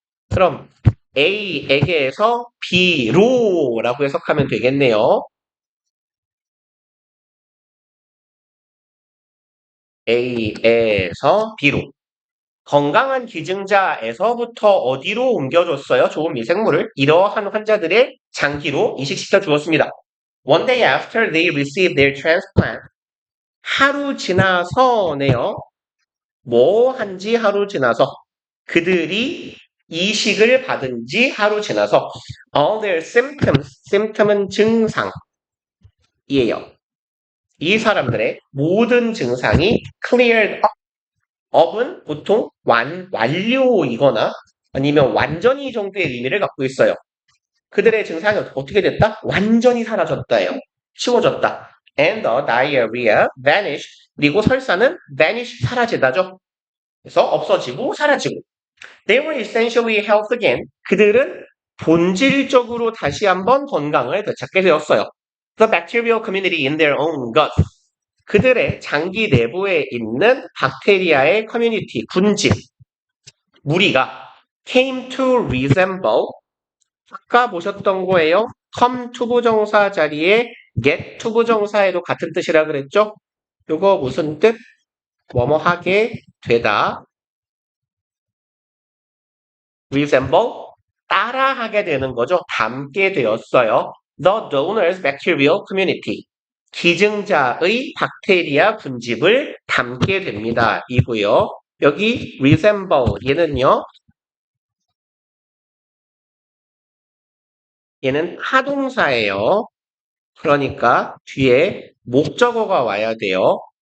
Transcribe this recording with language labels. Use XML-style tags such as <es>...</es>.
<ko>그럼 A에게서 B로라고 해석하면 되겠네요. A에서 B로. 건강한 기증자에서부터 어디로 옮겨줬어요? 좋은 미생물을 이러한 환자들의 장기로 이식시켜 주었습니다.</ko> <en>One day after they received their transplant,</en> <ko>하루 지나서네요. 뭐 한지 하루 지나서 그들이 이식을 받은 지 하루 지나서</ko> <en>all their symptoms,</en> <ko>symptom은 증상이에요. 이 사람들의 모든 증상이</ko> <en>cleared up.</en> <ko>up은 보통 완료이거나 아니면 완전히 정도의 의미를 갖고 있어요. 그들의 증상이 어떻게 됐다? 완전히 사라졌다예요. 치워졌다.</ko> <en>And the diarrhea vanished.</en> <ko>그리고 설사는 vanish, 사라지다죠. 그래서 없어지고 사라지고.</ko> <en>They were essentially health again.</en> <ko>그들은 본질적으로 다시 한번 건강을 되찾게 되었어요.</ko> <en>The bacterial community in their own gut.</en> <ko>그들의 장기 내부에 있는 박테리아의 커뮤니티, 군집, 무리가</ko> <en>came to resemble,</en> <ko>아까 보셨던 거예요. come 투부정사 자리에 get 투부정사에도 같은 뜻이라 그랬죠? 요거 무슨 뜻? 뭐뭐 하게 되다. resemble, 따라하게 되는 거죠. 닮게 되었어요.</ko> <en>The donor's bacterial community.</en> <ko>기증자의 박테리아 군집을 닮게 됩니다. 이고요. 여기 resemble, 얘는 하동사예요. 그러니까 뒤에 목적어가 와야 돼요.</ko>